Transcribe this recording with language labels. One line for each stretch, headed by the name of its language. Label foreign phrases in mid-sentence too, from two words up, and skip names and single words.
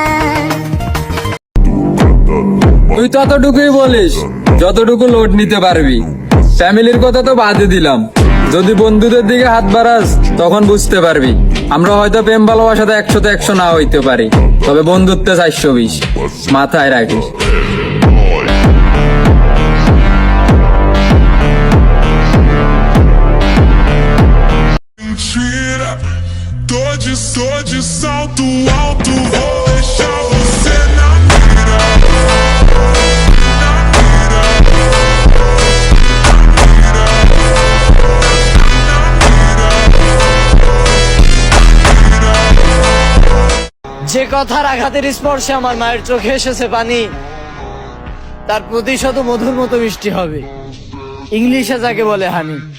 Bangla: তুই ততটুকুই বলিস যতটুকু লোড নিতে পারবি, ফ্যামিলির কথা তো বাদে দিলাম। যদি বন্ধুদের দিকে হাত বাড়াস তখন বুঝতে পারবি আমরা হয়তো প্রেম ভালোবাসাতে 100তে 100 না হইতে পারি, তবে বন্ধুত্বে 420 মাথায় রাখিস।
Portuguese: Tô de salto alto, vou deixar você na mira.
Bangla: যে কথার আঘাতের স্পর্শে আমার মায়ের চোখে এসেছে পানি, তার প্রতিশত মধুর মতো মিষ্টি হবে, ইংলিশে যাকে বলে হানি।